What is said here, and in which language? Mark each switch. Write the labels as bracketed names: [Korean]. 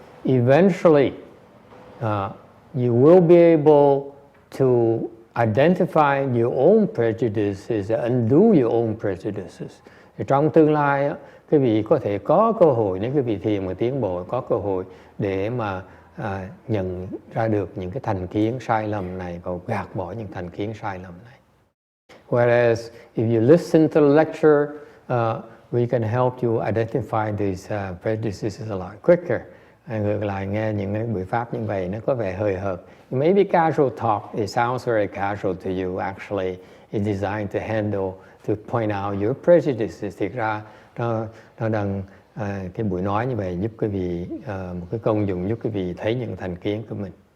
[English] Eventually, you will be able to identify your own prejudices and undo your own prejudices. [Vietnamese] Thì trong tương lai, quý vị có thể có cơ hội, nếu quý vị thiền mà tiến bộ, có cơ hội để mà nhận ra được những cái thành kiến sai lầm này và gạt bỏ những thành kiến sai lầm này. [English] Whereas if you listen to the lecture, we can help you identify these prejudices a lot quicker. [Vietnamese] Ngược lại, nghe những cái buổi pháp như vậy nó có vẻ hời hợt. [English] It may be casual talk. It sounds very casual to you. Actually, it's designed to handle, to point out your prejudices. [Vietnamese] Thực ra nó đang cái buổi nói như vậy giúp quý vị một cái công dụng giúp quý vị thấy những thành kiến của mình.